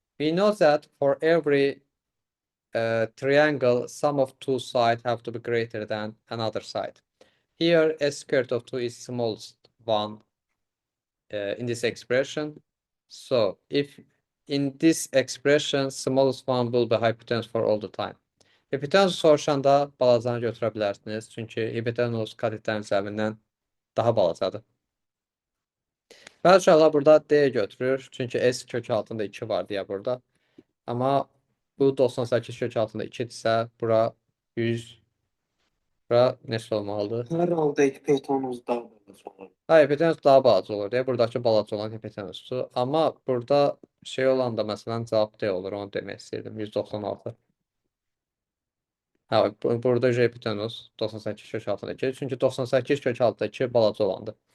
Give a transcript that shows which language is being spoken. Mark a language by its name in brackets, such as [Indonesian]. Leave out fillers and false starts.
[English] We know that for every triangle, sum of two sides have to be greater than another side. Here, s square root of 2 is smallest one in this expression. So if in this expression, smallest one will be hypotenuse for all the time. [Azerbaijani] Hipotenuz soruşanda balacanı götürə bilərsiniz. Çünki hipotenuz katetlərin cəmindən daha balacadır. Bəzi uşaqlar burada D götürür. Çünki S kök altında 2 var deyə burada. Amma bu 98 kök altında 2-dirsə, bura 100, bura neçə olmalıdır? Hər halda hipotenuz daha balaca olur. Hayır, hipotenuz daha balaca olur deyə buradakı balaca olan hipotenuzdur. Amma burada şey olanda məsələn cavab D olur, onu demək istəyirdim. 196. Ha, burada hipotenuz 98 kök altında 2. Çünki 98 kök altında 2 balaca olandır.